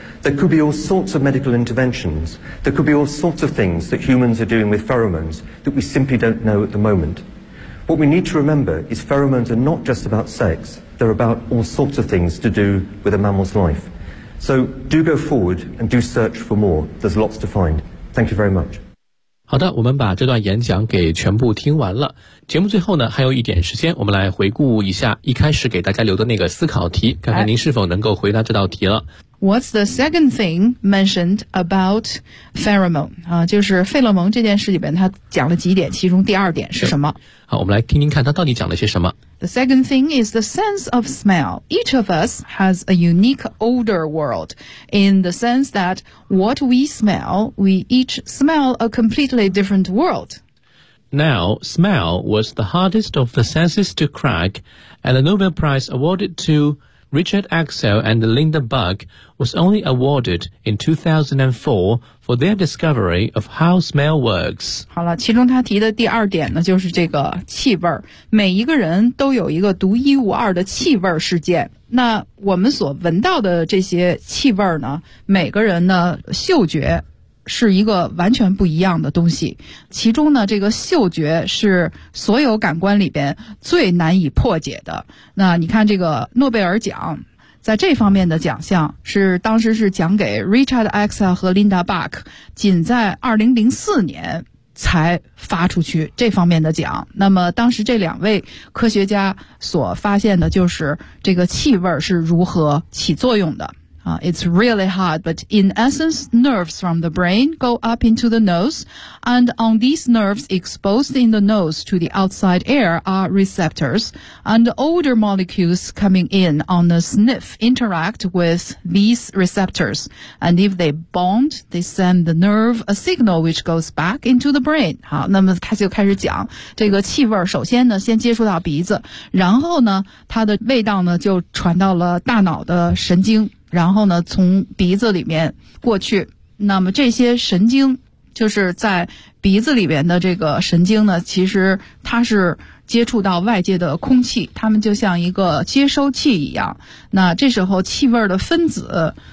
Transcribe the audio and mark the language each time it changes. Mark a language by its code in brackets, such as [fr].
[en] There could be all sorts of medical interventions. There could be all sorts of things that humans are doing with pheromones that we simply don't know at the moment. What we need to remember is pheromones are not just about sex. They're about all sorts of things to do with a mammal's life. So do go forward and do search for more. There's lots to find. Thank you very much. [zh] 好的，我们把这段演讲给全部听完了。节目最后呢，还有一点时间，我们来回顾一下一开始给大家留的那个思考题，看看您是否能够回答这道题了。 [en] What's the second thing mentioned about pheromone？ [zh] 啊，就是费洛蒙这件事里边，他讲了几点，其中第二点是什么？好，我们来听听看他到底讲了些什么。 [en] The second thing is the sense of smell. Each of us has a unique odor world in the sense that what we smell, we each smell a completely different world. Now, smell was the hardest of the senses to crack, and the Nobel Prize awarded to Richard Axel and Linda Bug was only awarded in 2004 for their discovery of how smell works. [zh] 好了，其中他提的第二点呢，就是这个气味。每一个人都有一个独一无二的气味世界。那我们所闻到的这些气味呢，每个人呢，嗅觉是一个完全不一样的东西。其中呢，这个嗅觉是所有感官里边最难以破解的。那你看这个诺贝尔奖，在这方面的奖项是当时是奖给 Richard Axel 和 Linda Bach， 仅在2004年才发出去这方面的奖。那么当时这两位科学家所发现的就是这个气味是如何起作用的。 [en] It's really hard, but in essence, nerves from the brain go up into the nose, and on these nerves exposed in the nose to the outside air are receptors, and odor molecules coming in on the sniff interact with these receptors, and if they bond, they send the nerve a signal which goes back into the brain. [zh] 好，那么他就开始讲这个气味，首先呢，先接触到鼻子，然后呢，它的味道呢，就传到了大脑的神经。然后呢，从鼻子里面过去，那么这些神经就是在鼻子里面的这个神经呢，其实它是接触到外界的空气，它们就像一个接收器一样。那这时候气味的分子